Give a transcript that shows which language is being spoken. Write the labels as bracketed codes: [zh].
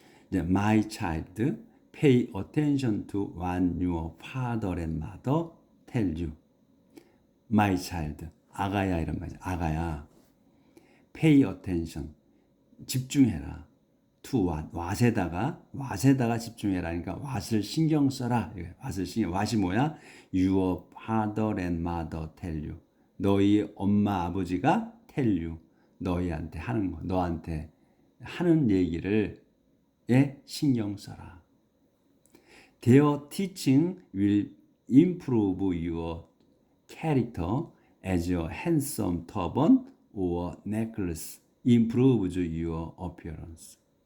[ko] 이제 [en] my child, pay attention to what your father and mother tell you. My child, [ko] 아가야, 이런 말이야. 아가야, [en] pay attention, [ko] 집중해라. [en] to what [ko] 에다가 집중해라. 그러니까 what을 신경 써라. what이 뭐야? [en] Your father and mother tell you. [ko] 너희 엄마 아버지가 [en] tell you. [ko] 너희한테 하는 거, 너한테 하는 얘기를 신경 써라. [en] Their teaching will improve your character as a handsome turban or necklace improves your appearance.